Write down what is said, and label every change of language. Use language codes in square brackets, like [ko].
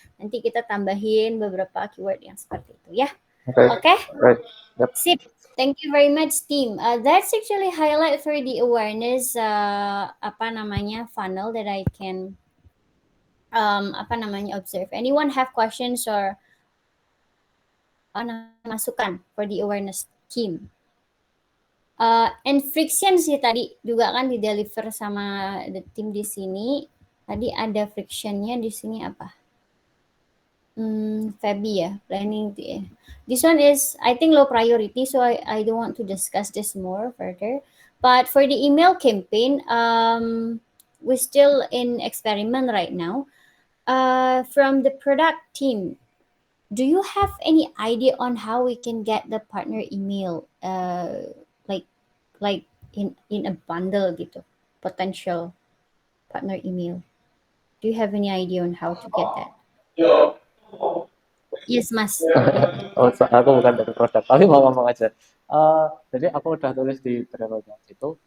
[id] Nanti kita tambahin beberapa keyword yang seperti itu ya. [en] Okay? Right. Yep. [id] Sip. [en] Thank you very much team. That's actually highlight for the awareness funnel that I can observe. Anyone have questions or masukan for the awareness team? [id] And friction sih tadi juga kan di deliver sama [en] the team [id] di sini. Tadi ada frictionnya di sini apa? Fabi ya, planning. [en] This one is I think low priority, so I don't want to discuss this more further. But for the email campaign, we're still in experiment right now. From the product team, do you have any idea on how we can get the partner email? Like in a bundle gitu, potential partner email. Do you have any idea on how to get that? Yes, Mas. [id] Aku bukan dari produk, tapi mau ngomong aja. Jadi aku udah tulis di Trello itu.